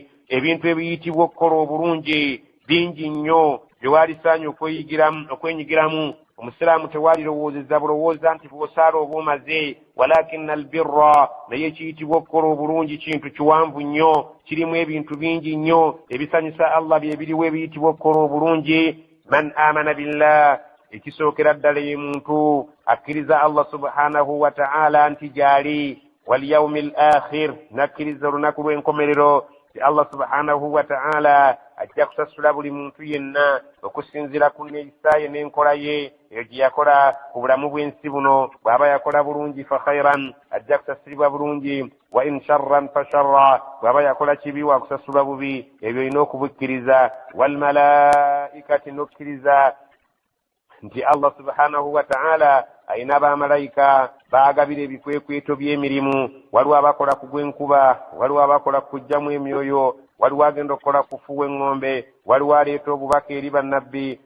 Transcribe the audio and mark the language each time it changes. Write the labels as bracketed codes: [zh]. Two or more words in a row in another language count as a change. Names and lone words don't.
[lg] Ebintu ebiyitibwa okukola obulungi bingi nnyo bye walisaanye okwenyigiramu. Omusiraamu tewalirowoozeza bulowooza nti bw'osaala oba omaze, [ar] ولكن البر [lg] naye ekiyitibwa okukola obulungi kintu kiwanvu nnyo, kirimu ebintu bingi nnyo ebisanyusa Allah bye biriwo ebiyitibwa okukola obulungi. [ar] من آمن بالله, [lg] ekisookera ddala ye muntu akkiriza Allah [ar] سبحانه وتعالى [lg] nti gyali, [ar] واليوم الآخر, [lg] nakkiriza olunaku lw'enkomerero ti Allah [ar] سبحانه وتعالى [lg] ajja kusasula buli muntu yenna okusinziira ku neeyisa ye n'enkola ye eyo gye yakola ku bulamu bw'ensi buno. bw'aba yakola bulungi [ar] فخيرا, [lg] ajja kusasulibwa bulungi, [ar] وإن شرا فشر, [lg] bw'aba yakola kibi wa kusasulwa bubi. ebyo olina okubikkiriza. walmalaikati, n'okkiriza nti Allah [ar] سبحانه وتعالى [lg] ayina abamalayika baagabira ebikwekweto by'emirimu. waliwo abakola ku gw'enkuba, waliwo abakola ku kuggyamu emyoyo, waliwo agenda okukola kufuwa eŋŋombe, waliwo aleeta obubaka eri bannabbi.